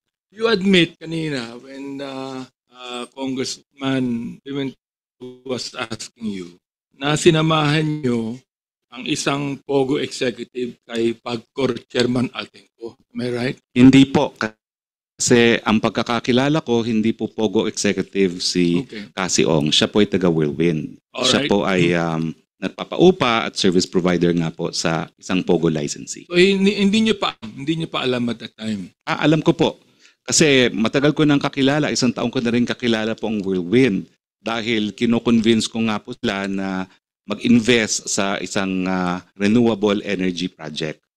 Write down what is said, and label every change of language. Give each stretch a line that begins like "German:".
English: You admit
Filipino: kanina
English: when Congressman Pimentel was asking you
Filipino: na sinamahan nyo ang isang
English: Pogo executive kay PAGCOR Chairman Altenco. Am I right?
Filipino: Hindi po. Kasi ang pagkakakilala ko, hindi po Pogo executive si
English: Okay.
Filipino: Cassie Ong. Siya po ay taga Whirlwind. Siya
English: Alright.
Filipino: po ay nagpapaupa at service provider nga po sa isang Pogo licensee. So hindi nyo pa alam
English: at that time.
Filipino: Alam ko po. Kasi matagal ko nang kakilala, isang taong ko na rin kakilala po ang Whirlwind dahil kino-convince ko nga po sila na mag-invest sa isang renewable energy project.